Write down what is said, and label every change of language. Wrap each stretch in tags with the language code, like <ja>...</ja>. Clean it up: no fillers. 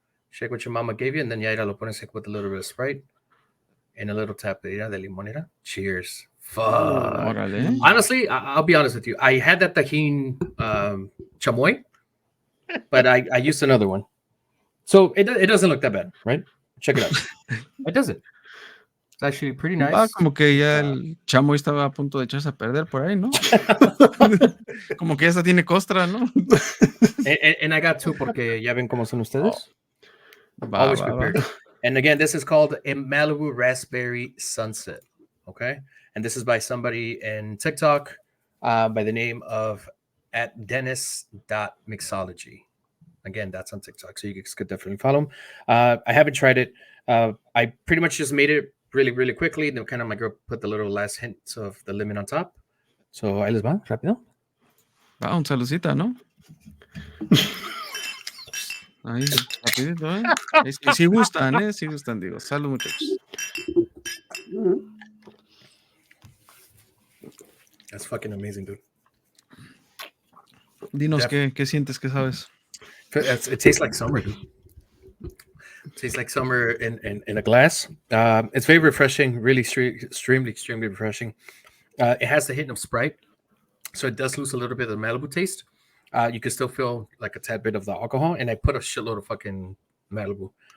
<en>Shake what your mama gave you, and then</en> <es>ya lo pones</es> <en>with a little bit of Sprite and a little tap</en> <es>de limonera.</es> <en>Cheers. Fuck.</en> <es>órale.</es> <en>Honestly, I'll be honest with you. I had that tajin chamoy, but I used another one. So it doesn't look that bad, right? Check it out. It doesn't. It's actually pretty</en> <es>Va,</es> <en>nice.</en> <es>como que ya el chamo estaba a punto de echarse a perder por ahí, ¿no? Como que esa tiene costra, ¿no?</es> <en>And I got two</en> <es>porque ya ven cómo son ustedes. Va,</es> <en>Always</en> <es>va, va.</es> <en>prepared. And again, this is called a Malibu Raspberry Sunset. Okay. And this is by somebody in TikTok by the name of at Dennis.mixology. Again, that's on TikTok. So you guys could definitely follow him. I haven't tried it. I pretty much just made it really, really quickly. Then kind of my girl put the little last hints of the lemon on top.</en> <es>So ahí les va, rápido. Va, un saludcita, ¿no? Ahí, rapidito, ¿eh? Sí gustan, ¿eh? Sí gustan, digo. Salud, muchachos.</es> <en>That's fucking amazing, dude.</en> <es>Dinos qué sientes, qué sabes.</es> <en>It tastes like summer, dude. It tastes like summer in a glass. It's very refreshing, really extremely refreshing. It has the hint of Sprite, so it does lose a little bit of the Malibu taste. You can still feel like a tad bit of the alcohol, and I put a shitload of fucking Malibu.</en>